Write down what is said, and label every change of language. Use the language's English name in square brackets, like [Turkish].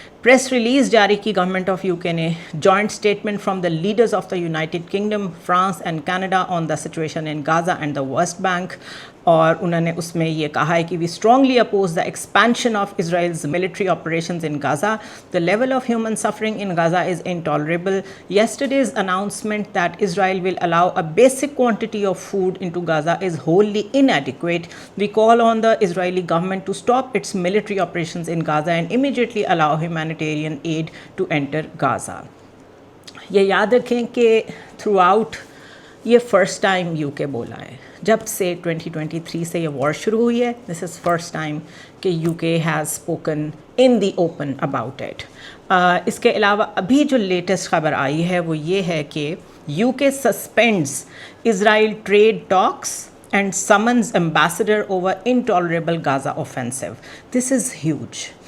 [Hindi] Press release जारी की government of UK ने, [English] Joint statement from the leaders of the United Kingdom, France and Canada on the situation in Gaza and the West Bank. [Hindi] और उन्होंने उसमें ये कहा है कि [English] We strongly oppose the expansion of Israel's military operations in Gaza, the level of human suffering in Gaza is intolerable. Yesterday's announcement that Israel will allow a basic quantity of food into Gaza is wholly inadequate. We call on the Israeli government to stop its military operations in Gaza and immediately allow humanitarian aid to enter Gaza. [Hindi] ये याद रखें कि throughout ये first time UK बोला है, जब से 2023 से ये वॉर शुरू हुई है, [English] this is first time [Hindi] कि [English] UK has spoken in the open about it. [Hindi] इसके अलावा अभी जो लेटेस्ट खबर आई है वो ये है कि [English] UK suspends Israel trade talks and summons ambassador over intolerable Gaza offensive. This is huge.